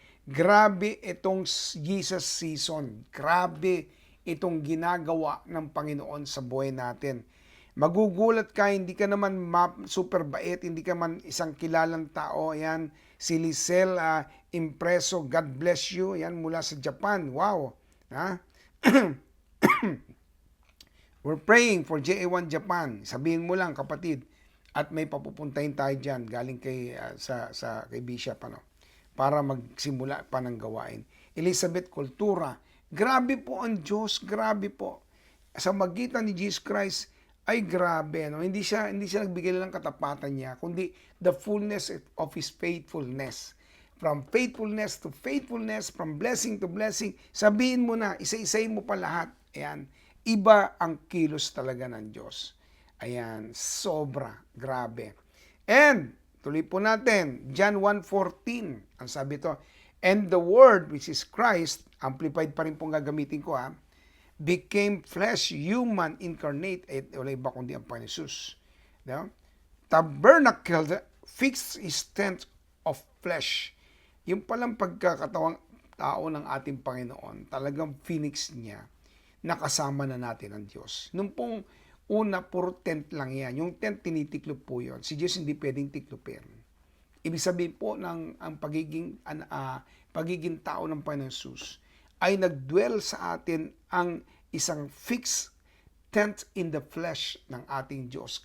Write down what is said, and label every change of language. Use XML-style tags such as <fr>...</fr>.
<tl>Grabe itong Jesus season. Grabe itong ginagawa ng Panginoon sa buhay natin. Magugulat ka, hindi ka naman super bait, hindi ka man isang kilalang tao. Ayan, si Lisel Impreso, God bless you. Ayan, mula sa Japan. Wow!</tl> <en>We're praying for JA1 Japan.</en> <tl>Sabihin mo lang, kapatid, at may papupuntahin tayo dyan galing kay kay Bishop para magsimula pa ng gawain. Elizabeth Cultura, grabe po ang Diyos, grabe po. Sa magitan ni Jesus Christ ay grabe, no? Hindi siya nagbigay lang katapatan niya, kundi</tl> <en>the fullness of His faithfulness. From faithfulness to faithfulness, from blessing to blessing.</en> <tl>Sabihin mo na, isa-isayin mo pa lahat. Ayan, iba ang kilos talaga ng Diyos. Ayan, sobra, grabe. And, tuloy po natin, John 1:14, ang sabi to,</tl> <en>and the Word, which is Christ,</en> <tl>amplified pa rin pong gagamitin ko</tl> <en>became flesh, human, incarnate,</en> <tl>wala iba kundi ang Panginoon Jesus. No?</tl> <en>Tabernacled, fixed His tent of flesh.</en> <tl>Yung palang pagkakatawang tao ng ating Panginoon, talagang phoenix niya, nakasama na natin ang Diyos. Nung pong una, puro tent lang yan. Yung tent, tinitiklop po yun. Si Diyos hindi pwedeng tiklopin. Ibig sabihin po ng ang pagiging tao ng Panginoon Jesus ay nagdwell sa atin ang isang fixed tent</tl> <en>in the flesh</en> <tl>ng ating Diyos.</tl>